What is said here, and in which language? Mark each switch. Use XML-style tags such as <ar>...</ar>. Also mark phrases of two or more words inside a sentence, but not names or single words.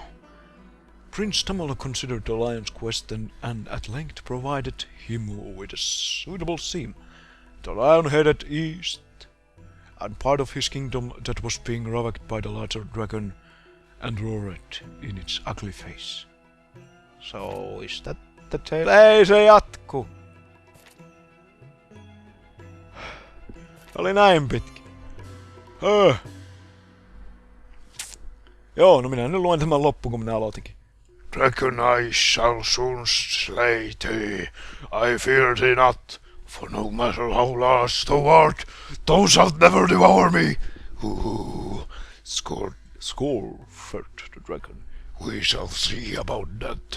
<en>Prince Tamala considered the lion's question and at length provided him with a suitable theme. The lion headed east, and part of his kingdom that was being ravaged by the larger dragon and roared in its ugly face. So is that the tale?</en> <fi>Ei se jatku! Oli näin pitkä. Joo, no minä nyt luen tämän loppuun, kun minä aloitinkin.</fi> <en>Dragon, I shall soon slay thee. I fear thee not, for no matter how large thou art, thou shalt never devour me. Scored the dragon. We shall see about that.</en>